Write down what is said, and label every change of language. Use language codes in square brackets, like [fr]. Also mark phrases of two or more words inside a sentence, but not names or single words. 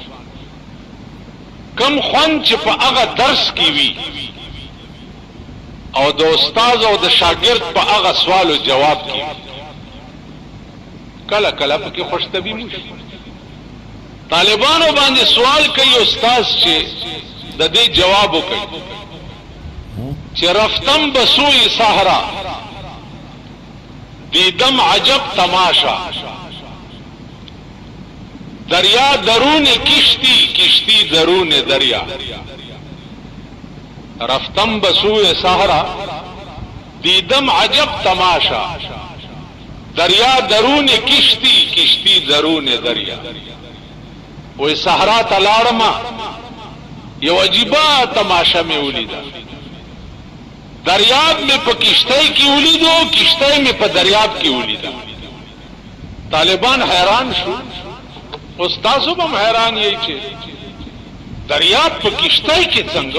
[ps] کم خوان چې په هغه درس کې وي او د استاد او د شاګرد په هغه سوال او جواب کې کله کله پکې خوشتبی موشي. طالبانو باندې سوال کوي استاد چې د دې جواب وکړي چې [fa] رفتم بسوی صحرا دیدم عجب تماشا، دریا درون کشتی کشتی درون دریا. رفتم بسوی صحرا دیدم عجب تماشا، دریا درون کشتی کشتی درون دریا. [ps] وې صحرا ته لاړم یو عجیبه تماشا مې ولیده. دریاب میں په کشتی کې ولیدو، کشتی میں په دریاب کې ولیدو. طالبان حیران شو، استادو هم حیران یې چې دریاب په کشتی کې څنګه؟